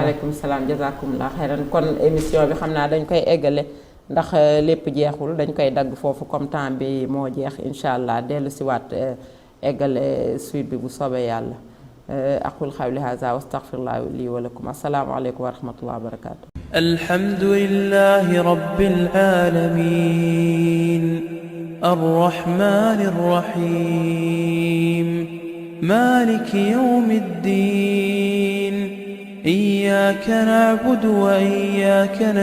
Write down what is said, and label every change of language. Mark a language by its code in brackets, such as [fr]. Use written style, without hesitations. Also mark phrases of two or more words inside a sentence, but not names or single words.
[ar] وعليكم السلام جزاكم الله خيرا [wo] kon émission bi xam naa dañ koy eggale ndax lépp jeexul dañ koy dagg foofu [fr] comme temps [wo] bi moo jeex [ar] إن شاء الله [wo] dellu si waat eggale suite bi bu soobee yàlla [ar] أقول قولي هذا وأستغفر الله لي ولكم السلام عليكم ورحمة الله وبركاته. الحمد لله رب العالمين الرحمن الرحيم مالك يوم الدين إياك نعبد وإياك